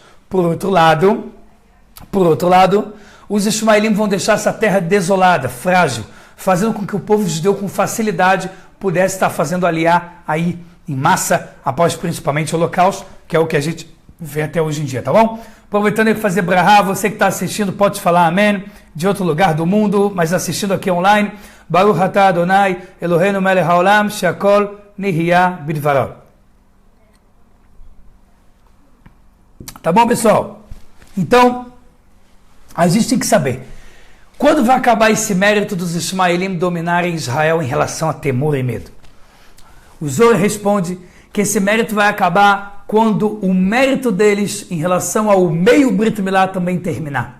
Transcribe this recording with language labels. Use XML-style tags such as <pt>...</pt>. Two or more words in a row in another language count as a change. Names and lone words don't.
<pt>Por outro lado, os Ismaelim vão deixar essa terra desolada, frágil, fazendo com que o povo judeu com facilidade pudesse estar fazendo aliar aí em massa, após principalmente o Holocausto, que é o que a gente vê até hoje em dia, tá bom? Aproveitando aí para fazer brahá, você que está assistindo pode falar amém, de outro lugar do mundo, mas assistindo aqui online,</pt> <he>ברוך אתה ה', אלהינו מלך העולם, שהכל נהיה בדברו.</he> <pt>Tá bom, pessoal? Então, a gente tem que saber, quando vai acabar esse mérito dos Ismaelim dominarem Israel em relação a temor e medo? O Zohar responde que esse mérito vai acabar quando o mérito deles em relação ao meio Brit Milá também terminar.</pt>